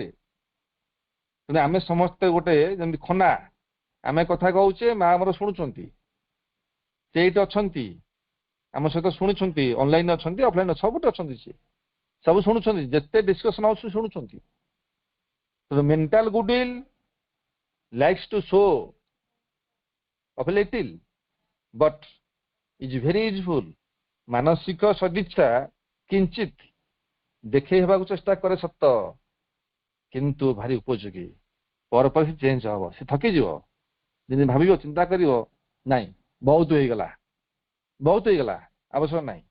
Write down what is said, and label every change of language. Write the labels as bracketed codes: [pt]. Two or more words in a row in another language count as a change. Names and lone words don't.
[or] କିନ୍ତୁ ଆମେ ସମସ୍ତେ ଗୋଟେ ଯେମିତି ଖନା, ଆମେ କଥା କହୁଛେ, ମା ଆମର ଶୁଣୁଛନ୍ତି, ସେଇଠି ଅଛନ୍ତି, ଆମ ସହିତ ଶୁଣୁଛନ୍ତି, ଅନଲାଇନ ଅଛନ୍ତି, ଅଫଲାଇନ ସବୁଠି ଅଛନ୍ତି, ସେ ସବୁ ଶୁଣୁଛନ୍ତି, ଯେତେ ଡିସ୍କସନ ହଉଛି ଶୁଣୁଛନ୍ତି। [en] mental goodwill likes to show of a little but is very useful। [or] ମାନସିକ ସଦିଚ୍ଛା କିଞ୍ଚିତ ଦେଖେଇ ହେବାକୁ ଚେଷ୍ଟା କରେ ସତ, କିନ୍ତୁ ଭାରି ଉପଯୋଗୀ। ପରେ ପରେ ସେ ଚେଞ୍ଜ ହବ, ସେ ଥକିଯିବ, ଯେମିତି ଭାବିବ, ଚିନ୍ତା କରିବ, ନାଇଁ ବହୁତ ହେଇଗଲା, ଆବଶ୍ୟକ ନାହିଁ।